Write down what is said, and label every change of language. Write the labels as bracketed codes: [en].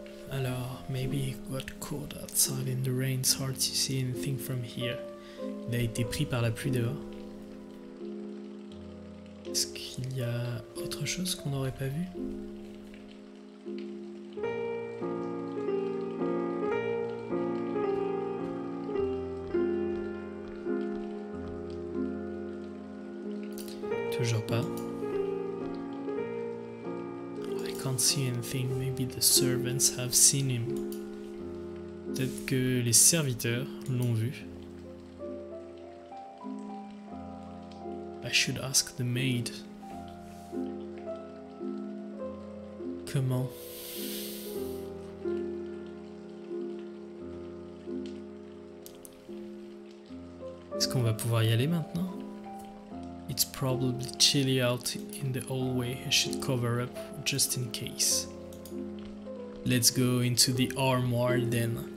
[en] Alors, maybe he got caught outside in the rain, it's hard to see anything from here. [fr] Il a été pris par la pluie dehors. Est-ce qu'il y a autre chose qu'on n'aurait pas vu? Toujours pas. [en] I can't see anything. Maybe the servants have seen him. [fr] Peut-être que les serviteurs l'ont vu. [en] I should ask the maid. [fr] Comment? Est-ce qu'on va pouvoir y aller maintenant? [en] It's probably chilly out in the hallway. I should cover up just in case. Let's go into the armoire then.